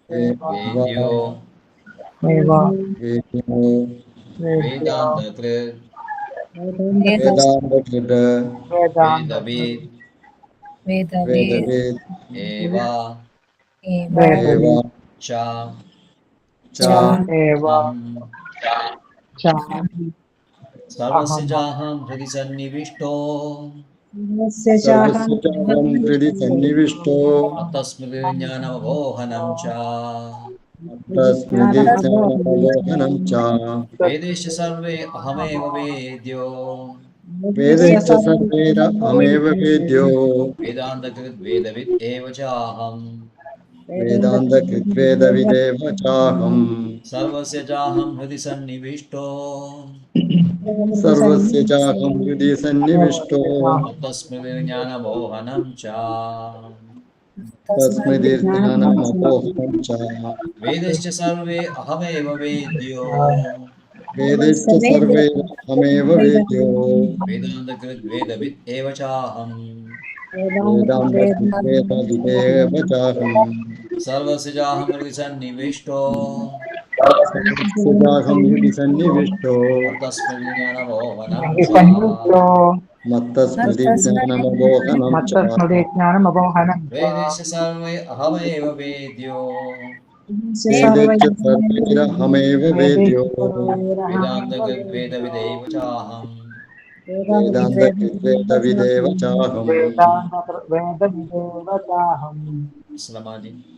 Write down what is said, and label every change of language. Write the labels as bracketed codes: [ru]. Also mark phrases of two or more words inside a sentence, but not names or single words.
[sa] വേദാന്തകൃത് വേദവിദ് ഏവ ച അഹം സർവസ്യ ചാഹം ഹൃദി സന്നിവിഷ്ടോ തസ്മൃതി ജ്ഞാനമപോഹനം ച വേദേശ്ച സർവേ അഹമേവ വേദ്യോ വേദാന്തകൃത് വേദവിദ് ഏവ ചാഹം സർവസ്യ ചാഹം ഹൃദി സന്നിവിഷ്ടോ തസ്മൃതി ജ്ഞാനമോഹനം ച വേദശ്ച സർവേ അഹമേവ വേദ്യോ വേദാന്തകൃത് വേദവിദ് ഏവ ചാഹം സർവസ്യ ചാഹം ഹൃദി സന്നിവിഷ്ടോ തസ്മൃതി ജ്ഞാനമോഹനം ച വേദേശ്ച സർവേ അഹമേവ വേദ്യോ വേദാന്തകൃത് വേദവിദേവ ചാഹം സമാധി.